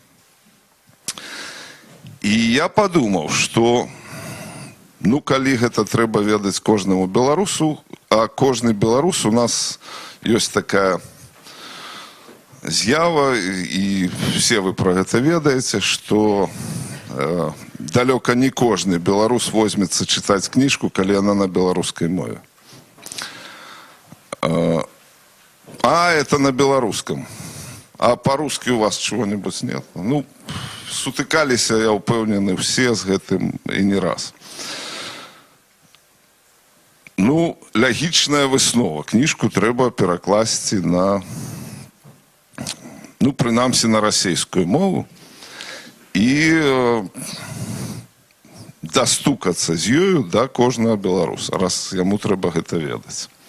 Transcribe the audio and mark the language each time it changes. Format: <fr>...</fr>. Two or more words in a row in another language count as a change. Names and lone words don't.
<be>І я падумаў, што ну, калі гэта трэба ведаць кожнаму беларусу, а кожны беларус, у нас ёсць такая з'ява, і</be> <ru>все вы про</ru> <be>гэта ведаеце, што далёка не кожны беларус возьмецца чытаць кніжку, калі яна на беларускай мове.</be> <ru>Это на беларускам. А по-русски у вас чего-нибудь нет?</ru> <be>Ну, сутыкаліся, я ўпэўнены, все з гэтым і не раз. Ну, логічная выснова. Кніжку трэба перакласці на, ну, прынамсі, на расейскую мову і дастукацца з ёю да кожнага беларуса, раз яму трэба гэта ведаць.</be>